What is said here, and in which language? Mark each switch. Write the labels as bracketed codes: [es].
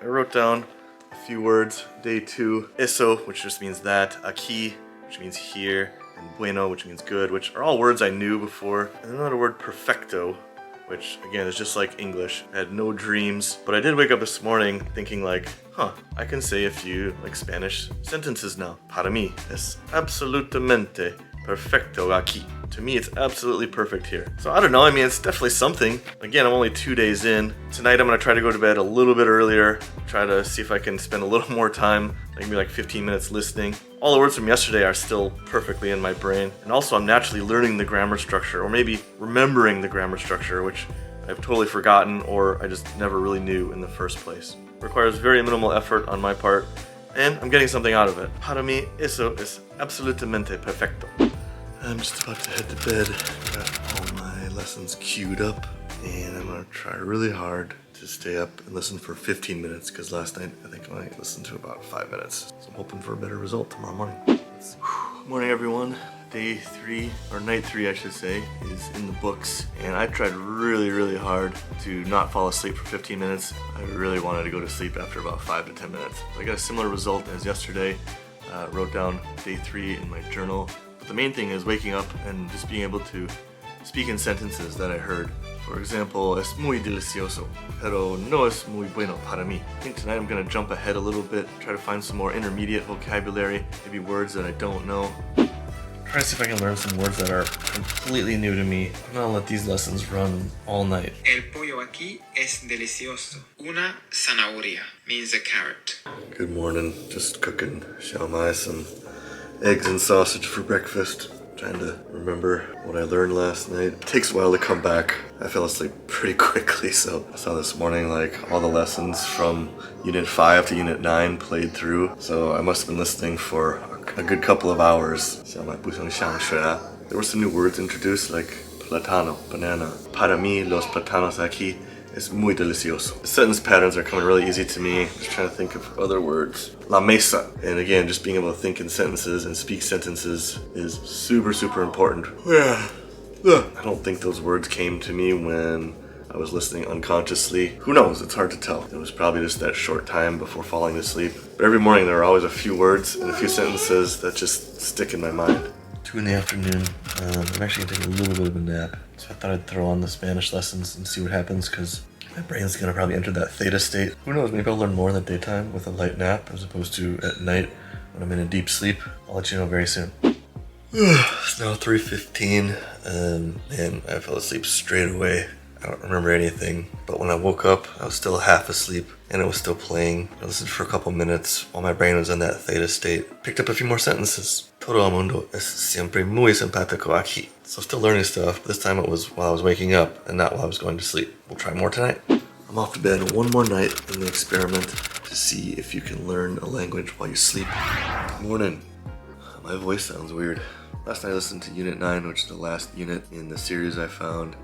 [en] I wrote down a few words. Day 2, eso, which just means that, aquí, which means here, and bueno, which means good, which are all words I knew before. And another word, perfecto, which again is just like English. I had no dreams, but I did wake up this morning thinking like, I can say a few like Spanish sentences now. [es] Para mí es absolutamente perfecto aquí. [en] To me, it's absolutely perfect here. So I don't know, I mean, it's definitely something. Again, I'm only 2 days in. Tonight I'm gonna try to go to bed a little bit earlier, try to see if I can spend a little more time, maybe like 15 minutes listening. All the words from yesterday are still perfectly in my brain. And also I'm naturally learning the grammar structure, or maybe remembering the grammar structure, which I've totally forgotten or I just never really knew in the first place. It requires very minimal effort on my part, and I'm getting something out of it. [es] Para mí, eso es absolutamente perfecto. [en] I'm just about to head to bed. Got all my lessons queued up, and I'm gonna try really hard to stay up and listen for 15 minutes, because last night I think I only listened to about 5 minutes. So I'm hoping for a better result tomorrow morning. Morning everyone. Day 3, or night 3 I should say, is in the books, and I tried really, really hard to not fall asleep for 15 minutes. I really wanted to go to sleep after about 5 to 10 minutes. I got a similar result as yesterday. Wrote down day 3 in my journal. But the main thing is waking up and just being able to speak in sentences that I heard. For example, [es] es muy delicioso, pero no es muy bueno para mí. [en] I think tonight I'm gonna jump ahead a little bit, try to find some more intermediate vocabulary, maybe words that I don't know. Try to see if I can learn some words that are completely new to me. I'm gonna let these lessons run all night. [es] El pollo aquí es delicioso. [en] Una zanahoria means a carrot. Good morning. Just cooking xiaomai, some eggs and sausage for breakfast. Trying to remember what I learned last night. It takes a while to come back. I fell asleep pretty quickly, so I saw this morning like all the lessons from Unit 5 to Unit 9 played through. So I must have been listening for a good couple of hours. There were some new words introduced like platano, banana. [es] Para mí, los platanos aquí es muy delicioso. [en] The sentence patterns are coming really easy to me. Just trying to think of other words. La mesa. And again, just being able to think in sentences and speak sentences is super, super important. I don't think those words came to me when I was listening unconsciously. Who knows? It's hard to tell. It was probably just that short time before falling asleep. But every morning there are always a few words and a few sentences that just stick in my mind. 2 in the afternoon. I'm actually gonna take a little bit of a nap. So I thought I'd throw on the Spanish lessons and see what happens, because my brain's gonna probably enter that theta state. Who knows, maybe I'll learn more in the daytime with a light nap as opposed to at night when I'm in a deep sleep. I'll let you know very soon. It's now 3:15 and I fell asleep straight away. I don't remember anything, but when I woke up, I was still half asleep and it was still playing. I listened for a couple minutes while my brain was in that theta state. Picked up a few more sentences. [es] Todo el mundo es siempre muy simpático aquí. [en] So still learning stuff, but this time it was while I was waking up and not while I was going to sleep. We'll try more tonight. I'm off to bed one more night in the experiment to see if you can learn a language while you sleep. Morning. My voice sounds weird. Last night I listened to Unit 9, which is the last unit in the series I found.